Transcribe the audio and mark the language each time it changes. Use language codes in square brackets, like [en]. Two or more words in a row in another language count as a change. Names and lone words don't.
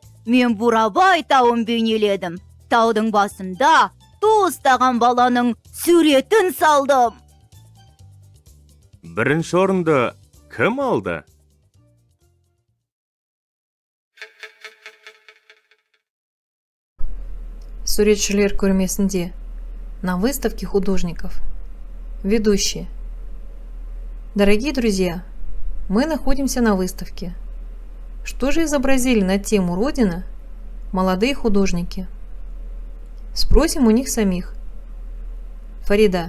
[kk] Мен Бурабай тауын бейнеледім. Таудың басында ту ұстаған баланың суретін салдым. Бірінші орынды кім алды? Суретшілер көрмесінде. [ru] На выставке художников. Ведущие. Дорогие друзья, мы находимся на выставке. Что же изобразили на тему Родина молодые художники? Спросим у них самих. Фарида.